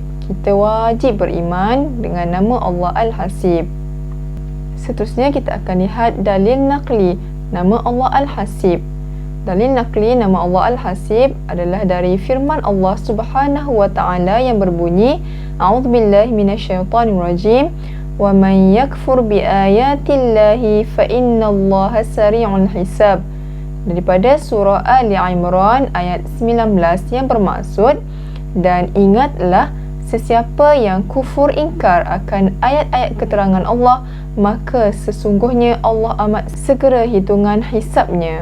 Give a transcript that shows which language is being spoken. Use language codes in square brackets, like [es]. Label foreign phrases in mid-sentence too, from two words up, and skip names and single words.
[ms] Kita wajib beriman dengan nama Allah Al-Hasib. Seterusnya kita akan lihat dalil naqli nama Allah Al-Hasib. Dalil naqli nama Allah Al-Hasib adalah dari firman Allah [ar] سبحانه وتعالى [ms] yang berbunyi, [ar] أعوذ بالله من الشيطان الرجيم, ومن يكفر بآيات الله فإن الله سريع الحساب. [ms] Daripada surah Ali Imran ayat 19 yang bermaksud, dan ingatlah sesiapa yang kufur ingkar akan ayat-ayat keterangan Allah, maka sesungguhnya Allah amat segera hitungan hisabnya.